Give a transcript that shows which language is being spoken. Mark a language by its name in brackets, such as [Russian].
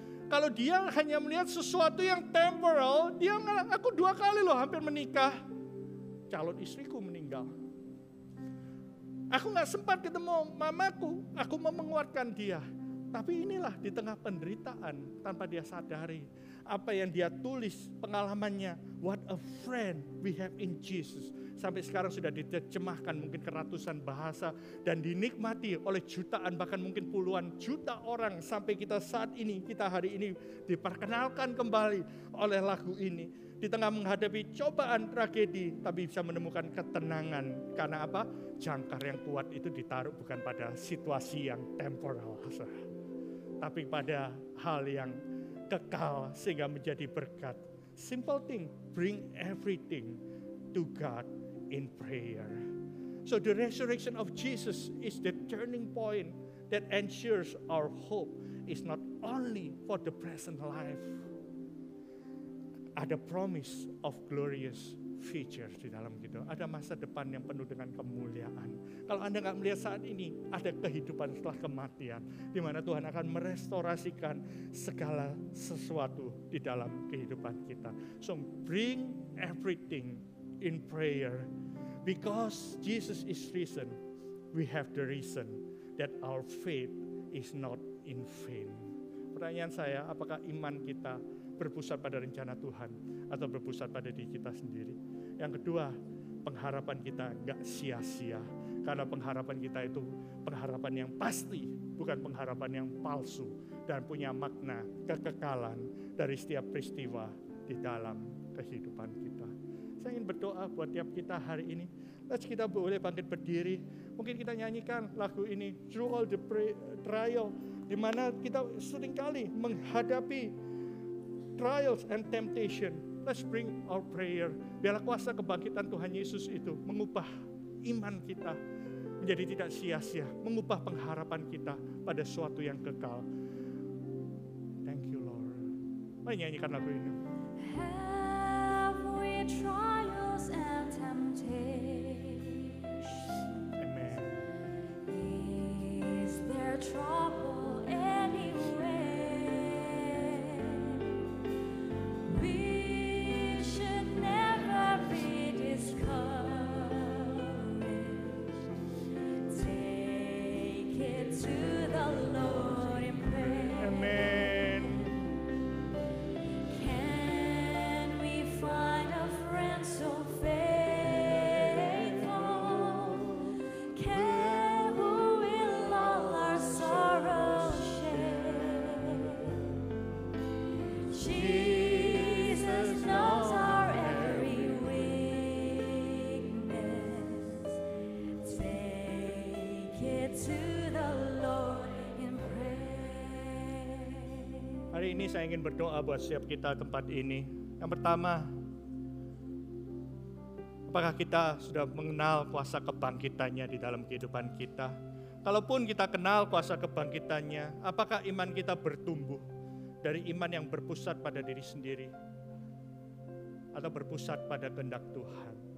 [Indonesian] Kalau dia hanya melihat sesuatu yang temporal, aku 2 kali loh hampir menikah. Calon istriku meninggal. Aku gak sempat ketemu mamaku, aku mau menguatkan dia. Tapi inilah di tengah penderitaan tanpa dia sadari. Apa yang dia tulis, pengalamannya. [English] What a friend we have in Jesus. [Indonesian] Sampai sekarang sudah diterjemahkan mungkin ke ratusan bahasa. Dan dinikmati oleh jutaan bahkan mungkin puluhan juta orang. Sampai kita saat ini, kita hari ini diperkenalkan kembali oleh lagu ini. Di tengah menghadapi cobaan tragedi, tapi bisa menemukan ketenangan. Karena apa? Jangkar yang kuat itu ditaruh bukan pada situasi yang temporal, tapi pada hal yang kekal sehingga menjadi berkat. [English] Simple thing, bring everything to God in prayer. So the resurrection of Jesus is the turning point that ensures our hope is not only for the present life. [Indonesian] Ada [English] promise of glorious future [Indonesian] di dalam gitu. Ada masa depan yang penuh dengan kemuliaan. Kalau Anda nggak melihat saat ini, ada kehidupan setelah kematian, di mana Tuhan akan merestorasikan segala sesuatu di dalam kehidupan kita. [English] So bring everything in prayer, because Jesus is risen. We have the reason that our faith is not in vain. [Indonesian] Pertanyaan saya, apakah iman kita berpusat pada rencana Tuhan atau berpusat pada diri kita sendiri? Yang kedua, pengharapan kita gak sia-sia. Karena pengharapan kita itu pengharapan yang pasti, bukan pengharapan yang palsu. Dan punya makna kekekalan dari setiap peristiwa di dalam kehidupan kita. Saya ingin berdoa buat tiap kita hari ini. Let's kita boleh bangkit berdiri. Mungkin kita nyanyikan lagu ini, Through All the Trial, di mana kita seringkali menghadapi [English] trials and temptation. Let's bring our prayer. [Indonesian] Biarlah kuasa kebangkitan Tuhan Yesus itu mengubah iman kita menjadi tidak sia-sia, mengubah pengharapan kita pada suatu yang kekal. [English] Thank you Lord. [Indonesian] Mari nyanyikan lagu ini. [English] Have we trials and temptation? Amen. Is there trouble anywhere? We should never be discouraged. Take it to the Lord in prayer. Amen. Can we find a friend so faithful? Can who will all our sorrows share? Jesus knows our every weakness. Take it to the Lord in prayer. [Indonesian] Hari ini saya ingin berdoa buat setiap kita tempat ini. Yang pertama, apakah kita sudah mengenal kuasa kebangkitannya di dalam kehidupan kita? Kalaupun kita kenal kuasa kebangkitannya, apakah iman kita bertumbuh dari iman yang berpusat pada diri sendiri atau berpusat pada kehendak Tuhan?